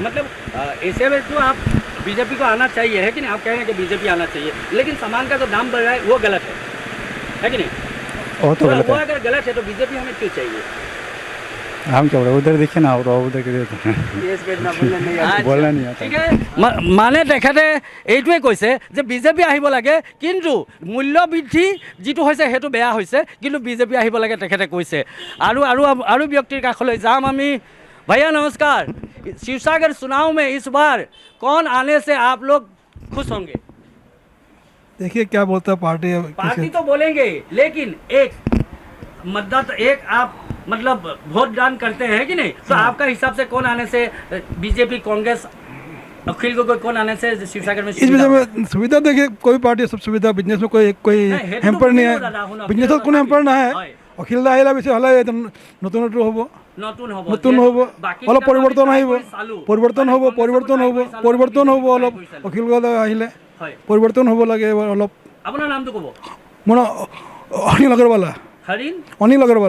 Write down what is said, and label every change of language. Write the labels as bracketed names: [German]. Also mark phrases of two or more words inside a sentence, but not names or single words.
[Hindi] मतलब ऐसे में तो आप बीजेपी को आना चाहिए, है कि नहीं? आप कह रहे हैं कि बीजेपी आना चाहिए, लेकिन सामान का जो दाम बढ़ रहा है वो गलत है कि नहीं? वो तो गलत वो है। अगर गलत है तो बीजेपी हमें क्यों चाहिए? हम क्या बोले, उधर देखिए ना, उधर के बोलना नहीं आता। [Assamese] ঠিক আছে, মানে তেখেতে এইটোৱে কৈছে যে বিজেপি আহিব লাগে, কিন্তু মূল্য বৃদ্ধি যিটো হৈছে সেইটো বেয়া হৈছে, কিন্তু বিজেপি আহিব লাগে তেখেতে কৈছে। আৰু ব্যক্তিৰ কাষলৈ যাম আমি। [Hindi] भैया नमस्कार, शिवसागर चुनाव में इस बार कौन आने से आप लोग खुश होंगे? देखिए क्या बोलता है पार्टी तो बोलेंगे, लेकिन एक मतदाता, एक आप मतलब वोट दान करते हैं कि नहीं? तो आपका हिसाब से कौन आने से, बीजेपी, कांग्रेस, अखिल गगৈ कौन आने से शिवसागर में इस विषय में सुविधा? देखिए कोई पार्टी सब सुविधा, बिजनेस में कोई हेम्पर नहीं है, बिजनेस में कोई हेम्पर ना है। [Assamese] অখিল দা আহিলে বেছি হ'লে নতুন নতুন হ'ব নতুন হ'ব বাকী অলপ কেইটা পৰিৱৰ্তন আমি আহিব try কৰি চালো। পৰিৱৰ্তন হ'ব পৰিৱৰ্তন হ'ব অলপ অখিল দা আহিলে হয়। পৰিৱৰ্তন হ'ব লাগে অলপ আপোনাৰ নামটো ক'ব মোৰ অনিল আগৰৱালা হৰিণ অনিল আগৰৱালা